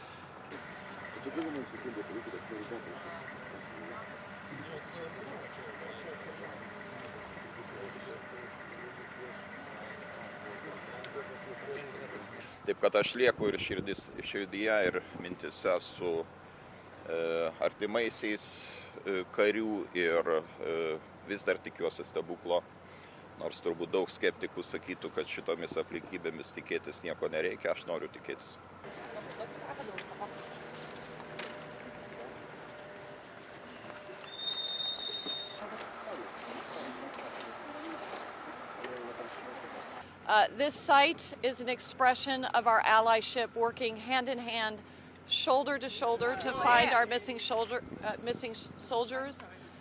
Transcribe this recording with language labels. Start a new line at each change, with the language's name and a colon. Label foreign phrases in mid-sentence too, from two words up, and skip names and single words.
Lithuanian: Taip kad aš lieku ir širdyje, ir mintise su artimaisiais karių ir vis dar tikiuosi stebuklo, nors turbūt daug skeptikų sakytų, kad šitomis aplinkybėmis tikėtis nieko nereikia, aš noriu tikėtis.
English: This site is an expression of our allyship, working hand in hand, shoulder to shoulder, to find our missing soldiers.